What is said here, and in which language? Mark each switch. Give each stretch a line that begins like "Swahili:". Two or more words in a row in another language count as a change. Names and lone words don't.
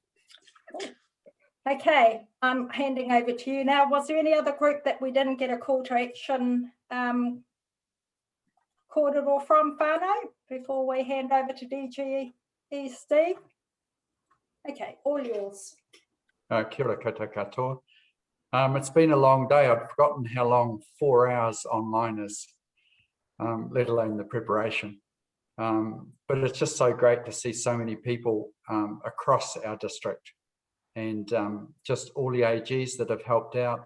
English: Okay, I'm handing over to you now. Was there any other group that we didn't get a call to action or from, Whānau, before we hand over to DGE Steve? Okay, all yours.
Māori: Kia ora koutou katoa.
English: It's been a long day. I'd forgotten how long 4 hours online is, let alone the preparation. But it's just so great to see so many people across our district, and just all the AGs that have helped out.